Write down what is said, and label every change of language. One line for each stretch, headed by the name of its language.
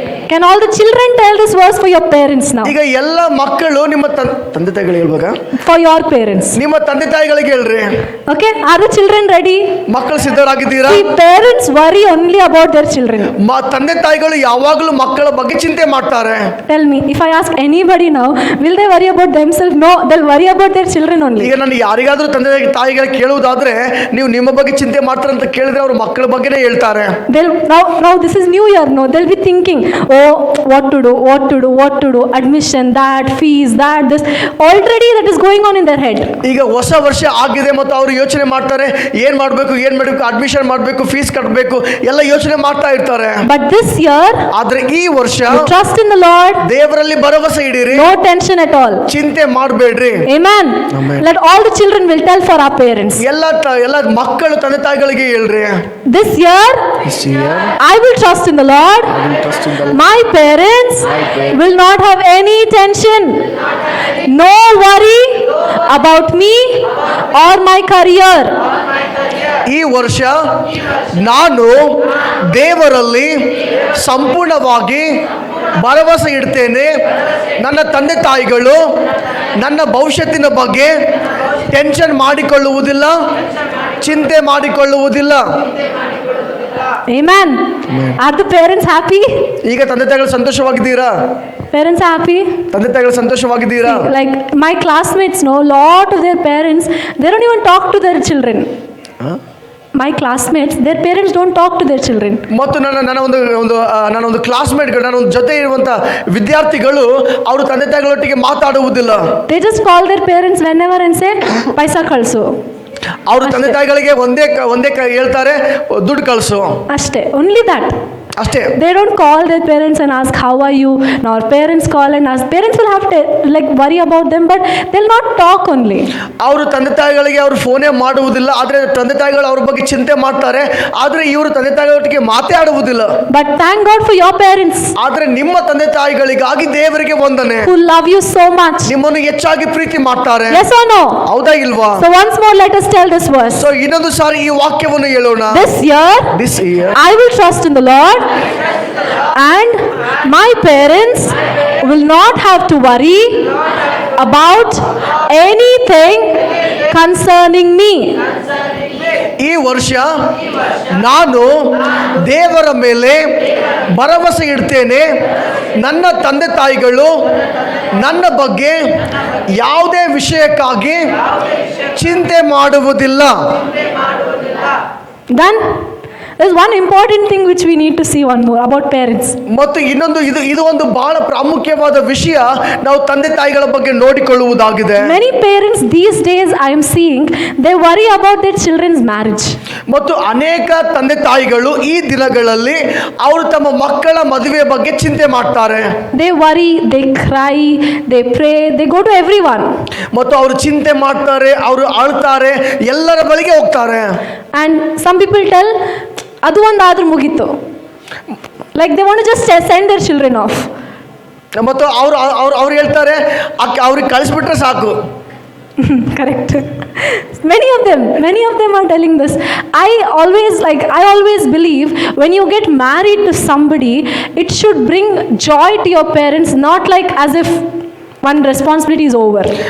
English: Can all the children tell this verse for your parents now?
Kannada: ಈಗ ಎಲ್ಲ ಮಕ್ಕಳು ನಿಮ್ಮ ತಂದೆ ತಾಯಿಗಳಿಗೆ ಹೇಳ್ಬೇಕಾ?
English: For your parents.
Kannada: ನಿಮ್ಮ ತಂದೆ ತಾಯಿಗಳಿಗೆ ಹೇಳ್ರಿ.
English: Okay, are the children ready?
Kannada: ಮಕ್ಕಳು ಸಿದ್ಧರಾಗಿದ್ದೀರಾ?
English: See, parents worry only about their children.
Kannada: ತಂದೆ ತಾಯಿಗಳು ಯಾವಾಗಲೂ ಮಕ್ಕಳ ಬಗ್ಗೆ ಚಿಂತೆ ಮಾಡ್ತಾರೆ.
English: Tell me, if I ask anybody now, will they worry about themselves? No, they'll worry about their children only.
Kannada: ಈಗ ನಾನು ಯಾರಿಗಾದ್ರೂ ತಂದೆ ತಾಯಿಗಳಿಗೆ ಕೇಳುವುದಾದ್ರೆ, ನೀವು ನಿಮ್ಮ ಬಗ್ಗೆ ಚಿಂತೆ ಮಾಡ್ತಾರೆ ಅಂತ ಕೇಳಿದ್ರೆ ಅವರು ಮಕ್ಕಳ ಬಗ್ಗೆನೇ ಹೇಳ್ತಾರೆ.
English: They'll now this is new year, no, they'll be thinking, oh, what to do, admission, that, fees, that, this, already that is going on in their head.
Kannada: ಈಗ ಹೊಸ ವರ್ಷ ಆಗಿದೆ ಮತ್ತು ಅವರು ಯೋಚನೆ ಮಾಡ್ತಾರೆ, ಏನ್ ಮಾಡಬೇಕು, ಅಡ್ಮಿಷನ್ ಮಾಡಬೇಕು, ಫೀಸ್ ಕಟ್ಟಬೇಕು, ಎಲ್ಲ ಯೋಚನೆ ಮಾಡ್ತಾ ಇರ್ತಾರೆ.
English: But this year,
Kannada: ಆದ್ರೆ ಈ ವರ್ಷ
English: trust in the Lord,
Kannada: ದೇವರಲ್ಲಿ ಭರವಸೆ ಇಡಿರಿ,
English: no tension at all.
Kannada: ಚಿಂತೆ ಮಾಡಬೇಡ್ರಿ.
English: Amen. Amen. Let all the children will tell for our parents.
Kannada: ಎಲ್ಲ ಮಕ್ಕಳು ತಂದೆ ತಾಯಿಗಳಿಗೆ ಹೇಳ್ರಿ.
English: This year, I will trust in the Lord. My parents will not have any tension, no worry about me or my career.
Kannada: ಈ ವರ್ಷ ನಾನು ದೇವರಲ್ಲಿ ಸಂಪೂರ್ಣವಾಗಿ ಭರವಸೆ ಇಡ್ತೇನೆ. ನನ್ನ ತಂದೆ ತಾಯಿಗಳು ನನ್ನ ಭವಿಷ್ಯತ್ತಿನ ಬಗ್ಗೆ ಟೆನ್ಷನ್ ಮಾಡಿಕೊಳ್ಳುವುದಿಲ್ಲ, ಚಿಂತೆ ಮಾಡಿಕೊಳ್ಳುವುದಿಲ್ಲ.
English: Amen. Are the parents happy?
Kannada: ಈಗ ತಂದೆ ತಾಯಿಗಳು ಸಂತೋಷವಾಗಿದ್ದೀರಾ?
English: Parents are happy?
Kannada: ತಂದೆ ತಾಯಿಗಳು ಸಂತೋಷವಾಗಿದ್ದೀರಾ?
English: Like my classmates know, lot of their parents, they don't even talk to their children. My classmates, their parents don't talk to their children.
Kannada: ಮತ್ತು ನನ್ನ ಒಂದು ಕ್ಲಾಸ್ಮೇಟ್ಗಳು, ನನ್ನ ಒಂದು ಜೊತೆ ಇರುವಂಥ ವಿದ್ಯಾರ್ಥಿಗಳು ಅವರು ತಂದೆ ತಾಯಿಗಳೊಟ್ಟಿಗೆ ಮಾತಾಡುವುದಿಲ್ಲ.
English: They just call their parents whenever and say,
Kannada: paisa kalsu. ಅವರು ತಂದೆ ತಾಯಿಗಳಿಗೆ ಒಂದೇ ಹೇಳ್ತಾರೆ, ದುಡ್ಡು ಕಳಿಸು ಅಷ್ಟೇ.
English: Only that.
Kannada: ಅಷ್ಟೇ.
English: They don't call their parents and ask how are you. Now parents call and ask. Parents will have to like worry about them, but they'll not talk only.
Kannada: ಅವರು ತಂದೆ ತಾಯಿಗಳಿಗೆ ಅವರು ಫೋನೇ ಮಾಡುವುದಿಲ್ಲ, ಆದರೆ ತಂದೆ ತಾಯಿಗಳು ಅವ್ರ ಬಗ್ಗೆ ಚಿಂತೆ ಮಾಡ್ತಾರೆ, ಆದರೆ ಇವರು ತಂದೆ ತಾಯಿಗಳೊಟ್ಟಿಗೆ ಮಾತಾಡುವುದಿಲ್ಲ.
English: But thank God for your parents.
Kannada: ಆದರೆ ನಿಮ್ಮ ತಂದೆ ತಾಯಿಗಳಿಗಾಗಿ ದೇವರಿಗೆ ವಂದನೆ.
English: Who love you so much.
Kannada: ನಿಮ್ಮನ್ನು ಹೆಚ್ಚಾಗಿ ಪ್ರೀತಿ ಮಾಡ್ತಾರೆ.
English: Yes or no?
Kannada: ಹೌದಾ ಇಲ್ವಾ?
English: So once more let us tell this verse.
Kannada: So ಇನ್ನೊಂದು ಸಾರಿ ಈ ವಾಕ್ಯವನ್ನು ಹೇಳೋಣ.
English: This year I will trust in the Lord, and my parents will not have to worry about anything concerning me.
Kannada: ಈ ವರ್ಷ ನಾನು ದೇವರ ಮೇಲೆ ಭರವಸೆ ಇಡ್ತೇನೆ. ನನ್ನ ತಂದೆ ತಾಯಿಗಳು ನನ್ನ ಬಗ್ಗೆ ಯಾವುದೇ ವಿಷಯಕ್ಕಾಗಿ ಚಿಂತೆ ಮಾಡುವುದಿಲ್ಲ.
English: Done? There's one important thing which we need to see one more about parents.
Kannada: ಮತ್ತು ಇನ್ನೊಂದು ಇದು ಒಂದು ಬಹಳ ಪ್ರಾಮುಖ್ಯವಾದ ವಿಷಯ, ನಾವು ತಂದೆ ತಾಯಿಗಳ ಬಗ್ಗೆ ನೋಡಿಕೊಳ್ಳುವುದಾಗಿದೆ.
English: Many parents these days I am seeing, they worry about their children's marriage.
Kannada: ಮತ್ತು ಅನೇಕ ತಂದೆ ತಾಯಿಗಳು ಈ ದಿನಗಳಲ್ಲಿ ಅವರು ತಮ್ಮ ಮಕ್ಕಳ ಮದುವೆ ಬಗ್ಗೆ ಚಿಂತೆ ಮಾಡ್ತಾರೆ.
English: They worry, they cry, they pray, they go to everyone.
Kannada: ಮತ್ತು ಅವರು ಚಿಂತೆ ಮಾಡ್ತಾರೆ, ಅವರು ಅಳ್ತಾರೆ, ಎಲ್ಲರ ಬಳಿಗೆ ಹೋಗ್ತಾರೆ.
English: And some people tell,
Kannada: ಅದು ಒಂದಾದ್ರೂ ಮುಗೀತು.
English: Like they want to just send their children off.
Kannada: ಮತ್ತು ಅವ್ರು ಹೇಳ್ತಾರೆ, ಅವ್ರಿಗೆ ಕಳಿಸ್ಬಿಟ್ರೆ ಸಾಕು.
English: Correct. Many of them are telling this. I always believe when you get married to somebody, it should bring joy to your parents, not like as if one responsibility is over.